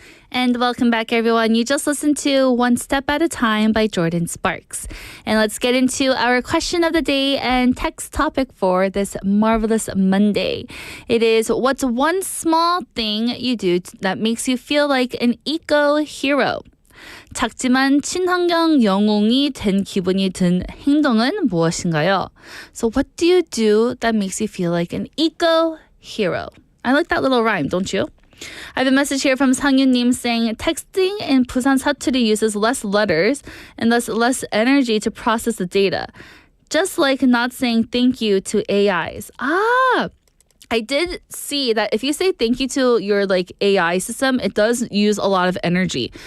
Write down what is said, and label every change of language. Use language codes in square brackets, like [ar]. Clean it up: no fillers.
[en] And welcome back, everyone. You just listened to One Step at a Time by Jordan Sparks. And let's get into our question of the day and text topic for this marvelous Monday. It is, what's one small thing you do that makes you feel like an eco-hero? [ko] 작지만 친환경 영웅이 된 기분이 든 행동은 무엇인가요? [en] So what do you do that makes you feel like an eco-hero? I like that little rhyme, don't you? I have a message here from Sang-Yun-nim saying, texting in Busan 사투리 uses less letters and thus less energy to process the data. Just like not saying thank you to AIs. I did see that if you say thank you to your like AI system, it does use a lot of energy.